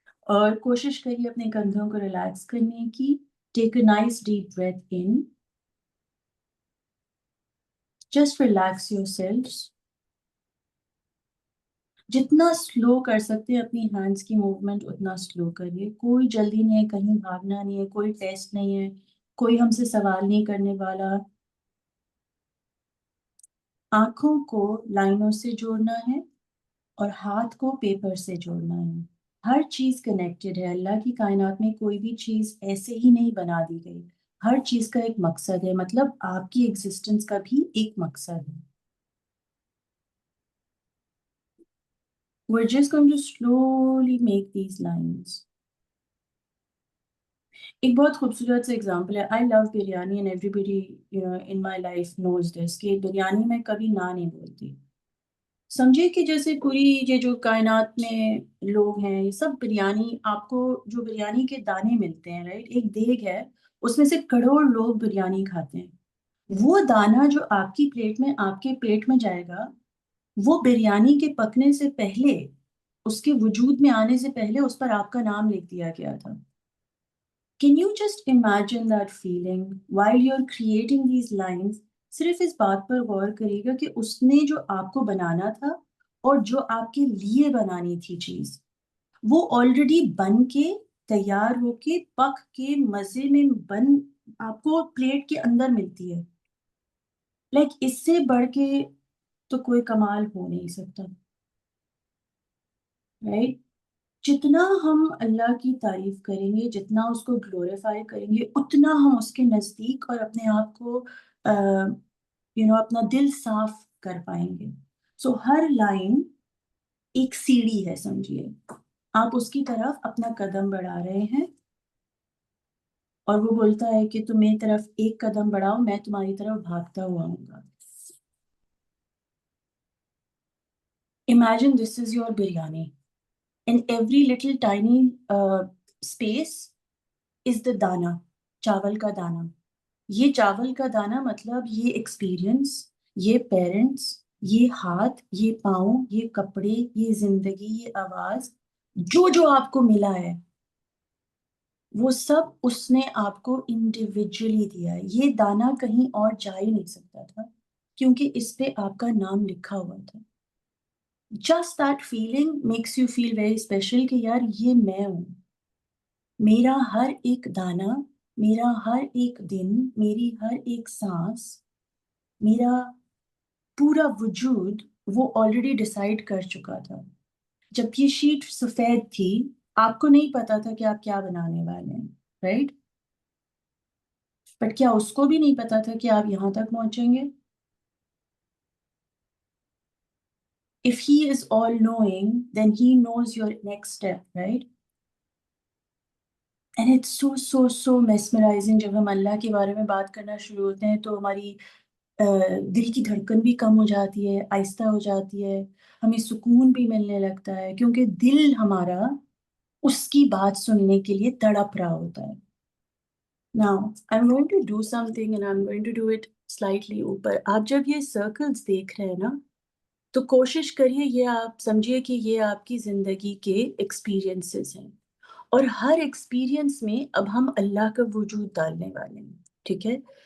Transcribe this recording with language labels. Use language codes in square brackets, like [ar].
[hi] और कोशिश करिए अपने कंधों को रिलैक्स करने की. [en] Take a nice deep breath in. Just relax yourselves. [hi] जितना स्लो कर सकते हैं अपनी हैंड्स की मूवमेंट उतना स्लो करिए. कोई जल्दी नहीं है, कहीं भागना नहीं है, कोई टेस्ट नहीं है, कोई हमसे सवाल नहीं करने वाला. आंखों को लाइनों से जोड़ना है और हाथ को पेपर से जोड़ना है. हर चीज कनेक्टेड है. अल्लाह की कायनात में कोई भी चीज ऐसे ही नहीं बना दी गई. हर चीज का एक मकसद है. मतलब आपकी एग्जिस्टेंस का भी एक मकसद है. [en] We're just going to slowly make these lines. [hi] एक बहुत खूबसूरत सा एग्जाम्पल है. [en] I love biryani and everybody in my life knows this [hi] कि बिरयानी में कभी ना नहीं बोलती. समझिए कि जैसे पूरी ये जो कायनात में लोग हैं ये सब बिरयानी, आपको जो बिरयानी के दाने मिलते हैं, राइट, एक देग है, उसमें से करोड़ लोग बिरयानी खाते हैं. वो दाना जो आपकी प्लेट में आपके पेट में जाएगा, वो बिरयानी के पकने से पहले, उसके वजूद में आने से पहले उस पर आपका नाम लिख दिया गया था. [en] Can you just imagine that feeling while you're creating these lines? [hi] सिर्फ इस बात पर गौर करिएगा कि उसने जो आपको बनाना था और जो आपके लिए बनानी थी चीज, वो ऑलरेडी बन के तैयार होके पक के मजे में बन आपको प्लेट के अंदर मिलती है. लाइक इससे बढ़ के तो कोई कमाल हो नहीं सकता, राइट? जितना हम अल्लाह की तारीफ करेंगे, जितना उसको ग्लोरीफाई करेंगे, उतना हम उसके नजदीक और अपने आप को अपना दिल साफ कर पाएंगे. सो हर लाइन एक सीढ़ी है, समझिए. आप उसकी तरफ अपना कदम बढ़ा रहे हैं और वो बोलता है कि तुम मेरी तरफ एक कदम बढ़ाओ, मैं तुम्हारी तरफ भागता हुआ आऊंगा. [en] Imagine this is your biryani. In every little tiny space is the [hi] दाना, चावल का दाना. ये चावल का दाना मतलब ये एक्सपीरियंस, ये पेरेंट्स, ये हाथ, ये पाँव, ये कपड़े, ये जिंदगी, ये आवाज, जो जो आपको मिला है, वो सब उसने आपको इंडिविजुअली दिया है. ये दाना कहीं और जा ही नहीं सकता था क्योंकि इस पे आपका नाम लिखा हुआ था. [en] just that feeling makes you feel very special [hi] कि यार ये मैं हूं. मेरा हर एक दाना, मेरा हर एक दिन, मेरी हर एक सांस, मेरा पूरा वजूद वो ऑलरेडी डिसाइड कर चुका था. जब ये शीट सफेद थी, आपको नहीं पता था कि आप क्या बनाने वाले हैं, राइट? बट क्या उसको भी नहीं पता था कि आप यहां तक पहुंचेंगे? [en] If he is all knowing, then he knows your next step, right? And it's so mesmerizing. [hi] जब हम अल्लाह के बारे में बात करना शुरू होते हैं तो हमारी दिल की धड़कन भी कम हो जाती है, आहिस्ता हो जाती है, हमें सुकून भी मिलने लगता है क्योंकि दिल हमारा उसकी बात सुनने के लिए तड़प रहा होता है. [en] Now, I'm going to do something and I'm going to do it slightly ऊपर. [hi] आप जब ये सर्कल्स देख रहे हैं ना, तो कोशिश करिए ये आप समझिए कि ये आपकी जिंदगी के एक्सपीरियंसेस हैं और हर एक्सपीरियंस में अब हम अल्लाह का वजूद डालने वाले हैं. ठीक है?